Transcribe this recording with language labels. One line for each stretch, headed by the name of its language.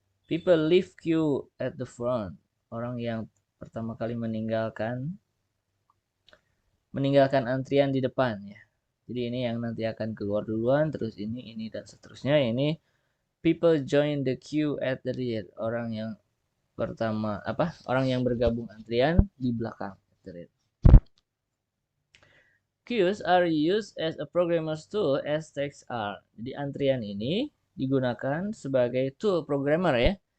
English: People leave queue at the front.
Indonesian: Orang yang pertama kali meninggalkan antrian di depan ya. Jadi ini yang nanti akan keluar duluan, terus ini dan seterusnya.
English: Ini people join the queue at the rear.
Indonesian: Orang yang pertama orang yang bergabung antrian di belakang.
English: Queues are used as a programmer's tool as text are.
Indonesian: Jadi antrian ini digunakan sebagai tool programmer ya.